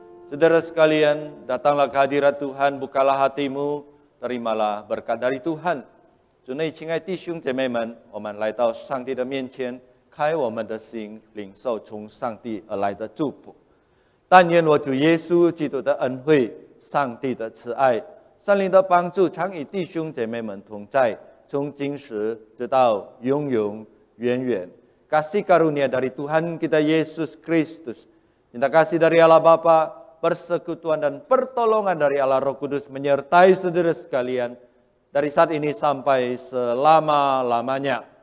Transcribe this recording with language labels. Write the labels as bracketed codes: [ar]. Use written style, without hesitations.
[id] Saudara sekalian, datanglah ke hadirat Tuhan, bukalah hatimu, terimalah berkat dari Tuhan. [zh] 主内亲爱弟兄姐妹们，我们来到上帝的面前，开我们的心，领受从上帝而来的祝福。但愿我主耶稣基督的恩惠、上帝的慈爱、圣灵的帮助，常与弟兄姐妹们同在，从今时直到永永远远。 [id] Kasih karunia dari Tuhan kita Yesus Kristus, cinta kasih dari Allah Bapa, persekutuan dan pertolongan dari Allah Roh Kudus menyertai saudara sekalian, dari saat ini sampai selama-lamanya.